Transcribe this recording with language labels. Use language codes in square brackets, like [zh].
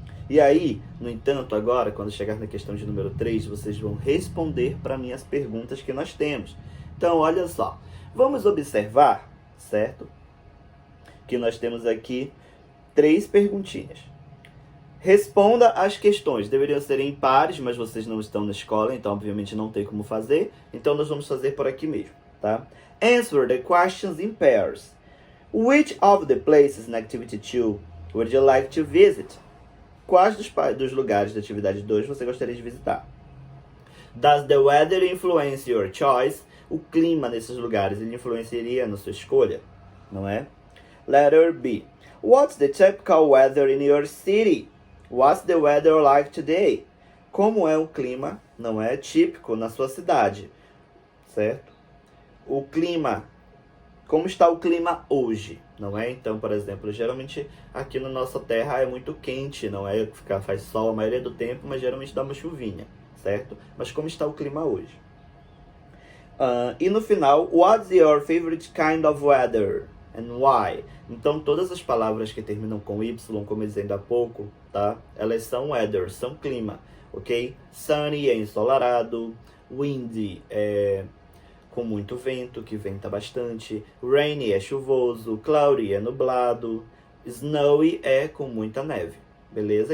[pt] E aí, no entanto, agora, quando chegar na questão de número 3, vocês vão responder para mim as perguntas que nós temos. Então, olha só. Vamos observar, certo? Que nós temos aqui 3 perguntinhas. Responda as questões. Deveriam ser em pares, mas vocês não estão na escola, então obviamente não tem como fazer. Então nós vamos fazer por aqui mesmo, tá? [en] Answer the questions in pairs. Which of the places in Activity 2 would you like to visit? [pt] Quais dos lugares da atividade 2 você gostaria de visitar? [en] Does the weather influence your choice? [pt] O clima nesses lugares, ele influenciaria na sua escolha? Não é? [en] Letter B. What's the typical weather in your city? What's the weather like today? [pt] Como é o clima, não é, típico na sua cidade, certo? O clima, como está o clima hoje, não é? Então, por exemplo, geralmente aqui na nossa terra é muito quente, não é? Faz sol a maioria do tempo, mas geralmente dá uma chuvinha, certo? Mas como está o clima hoje? E no final, [en] what's your favorite kind of weather? And why? [pt] Então, todas as palavras que terminam com Y, como eu disse ainda há pouco, tá? Elas são weather, são clima, ok? Sunny é ensolarado, windy é com muito vento, que venta bastante, rainy é chuvoso, cloudy é nublado, snowy é com muita neve, beleza?